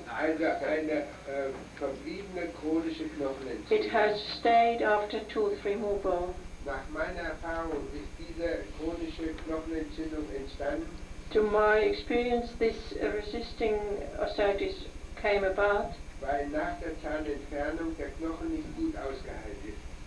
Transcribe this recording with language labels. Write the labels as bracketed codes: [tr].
[de] Also eine verbliebene chronische Knochenentzündung. [en] It has stayed after tooth removal. [de] Nach meiner Erfahrung ist diese chronische Knochenentzündung entstanden, [en] To my experience, this resisting osteitis came about [de] weil nach der Zahnentfernung der Knochen nicht gut ausgeheilt ist.